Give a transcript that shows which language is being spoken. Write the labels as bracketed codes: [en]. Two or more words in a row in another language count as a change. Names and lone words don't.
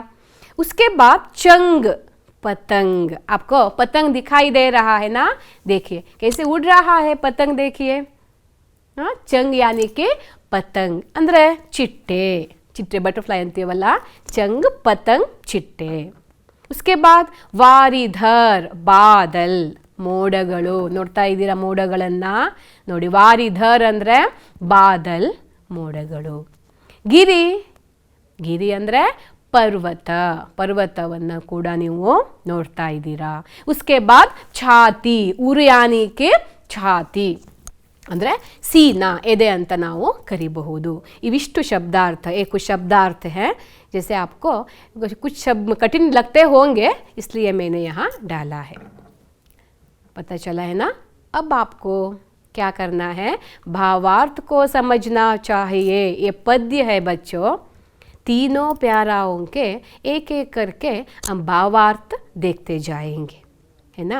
[hi] उसके बाद चंग, पतंग। आपको पतंग दिखाई दे रहा है ना, देखिए कैसे उड़ रहा है पतंग, देखिए। हाँ, चंग यानी कि पतंग [kn] ಅಂದ್ರೆ ಚಿಟ್ಟೆ, ಚಿಟ್ಟೆ ಬಟರ್‌ಫ್ಲೈ ಅಂತೀವಲ್ಲ, [hi] चंग पतंग चिट्टे। उसके बाद वारिधर, बादल, ಮೋಡಗಳು। [kn] ನೋಡ್ತಾ ಇದ್ದೀರಾ ಮೋಡಗಳನ್ನ ನೋಡಿ, ವಾರಿಧರ್ ಅಂದ್ರೆ ಬಾದಲ್, ಮೋಡಗಳು। ಗಿರಿ, ಗಿರಿ ಅಂದ್ರೆ पर्वत, पर्वतವನ್ನು ಕೂಡ ನೀವು ನೋಡ್ತಾ ಇದ್ದೀರಾ। [hi] उसके बाद छाती, उर यानी कि छाती। [kn] ಅಂದರೆ सीना ಎದೆ ಅಂತ ನಾವು ಕರಿಬಹುದು. ಇವಿಷ್ಟು ಶಬ್ದಾರ್ಥ [hi] कुछ शब्दार्थ है. जैसे आपको कुछ शब्द कठिन लगते होंगे इसलिए मैंने यहाँ डाला है. पता चला है ना. अब आपको क्या करना है, भावार्थ को समझना चाहिए. ये पद्य है बच्चों, तीनों प्याराओं के एक एक करके हम भावार्थ देखते जाएंगे, है ना.